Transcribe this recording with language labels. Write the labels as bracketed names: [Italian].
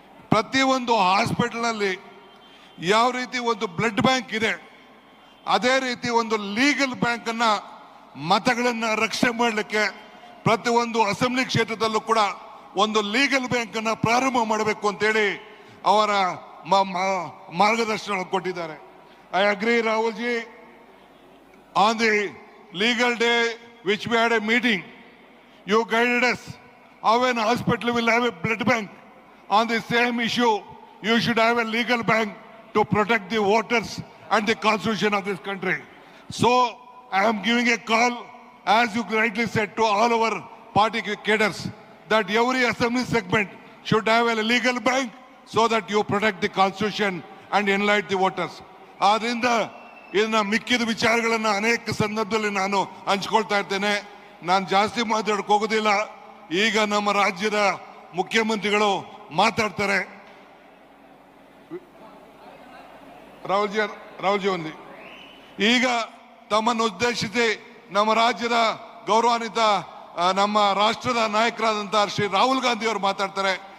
[Kannada] ಪ್ರತಿಯೊಂದು ಹಾಸ್ಪಿಟಲ್ನಲ್ಲಿ ಯಾವ ರೀತಿ ಒಂದು ಬ್ಲಡ್ ಬ್ಯಾಂಕ್ ಇದೆ, ಅದೇ ರೀತಿ ಒಂದು ಲೀಗಲ್ ಬ್ಯಾಂಕ್ ಅನ್ನ ಮತಗಳನ್ನ ರಕ್ಷಣೆ ಮಾಡಲಿಕ್ಕೆ ಪ್ರತಿಯೊಂದು ಅಸೆಂಬ್ಲಿ ಕ್ಷೇತ್ರದಲ್ಲೂ ಕೂಡ ಒಂದು ಲೀಗಲ್ ಬ್ಯಾಂಕ್ ಅನ್ನ ಪ್ರಾರಂಭ ಮಾಡಬೇಕು ಅಂತೇಳಿ ಅವರ ಮಾರ್ಗದರ್ಶನ ಕೊಟ್ಟಿದ್ದಾರೆ. [English] I agree Rahul ji. On the legal day which we had a meeting, you guided us how an hospital will have a blood bank. On the same issue, you should have a legal bank to protect the voters and the constitution of this country. So I am giving a call, as you rightly said, to all our party cadres that every assembly segment should have a legal bank so that you protect the constitution and enlighten the voters. [Kannada] ಆದ್ರಿಂದ ಇದನ್ನ ಮಿಕ್ಕಿದ ವಿಚಾರಗಳನ್ನ ಅನೇಕ ಸಂದರ್ಭದಲ್ಲಿ ನಾನು ಹಂಚ್ಕೊಳ್ತಾ ಇರ್ತೇನೆ. ನಾನು ಜಾಸ್ತಿ ಮಾತಾಡಕ್ಕೆ ಹೋಗೋದಿಲ್ಲ. ಈಗ ನಮ್ಮ ರಾಜ್ಯದ ಮುಖ್ಯಮಂತ್ರಿಗಳು ಮಾತಾಡ್ತಾರೆ. ರಾಹುಲ್ ಜಿ ಒಂದು ಈಗ ತಮ್ಮನ್ನು ಉದ್ದೇಶಿಸಿ ನಮ್ಮ ರಾಜ್ಯದ ಗೌರವಾನ್ವಿತ ನಮ್ಮ ರಾಷ್ಟ್ರದ ನಾಯಕರಾದಂತಹ ಶ್ರೀ ರಾಹುಲ್ ಗಾಂಧಿ ಅವರು ಮಾತಾಡ್ತಾರೆ.